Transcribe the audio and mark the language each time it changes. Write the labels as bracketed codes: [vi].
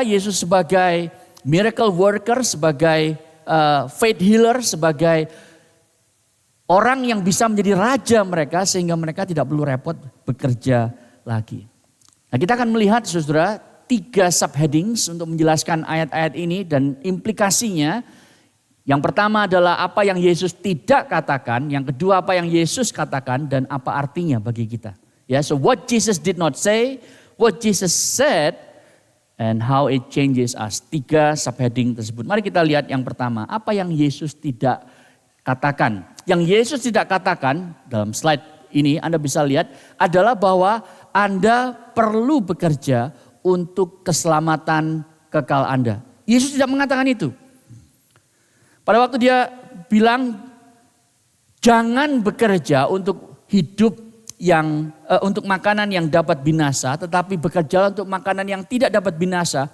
[id] Yesus sebagai [en] miracle worker, [id] sebagai [en] faith healer, [id] sebagai orang yang bisa menjadi raja mereka sehingga mereka tidak perlu repot bekerja lagi. Nah, kita akan melihat saudara 3 subheadings untuk menjelaskan ayat-ayat ini dan implikasinya. Yang pertama adalah apa yang Yesus tidak katakan, yang kedua apa yang Yesus katakan dan apa artinya bagi kita. [en] Ya, so what Jesus did not say, what Jesus said, and how it changes us. [id] 3 subheading tersebut. Mari kita lihat yang pertama. Apa yang Yesus tidak katakan. Yang Yesus tidak katakan dalam slide ini Anda bisa lihat adalah bahwa Anda perlu bekerja untuk keselamatan kekal Anda. Yesus tidak mengatakan itu. Pada waktu dia bilang jangan bekerja untuk hidup yang untuk makanan yang dapat binasa, tetapi bekerjalah untuk makanan yang tidak dapat binasa.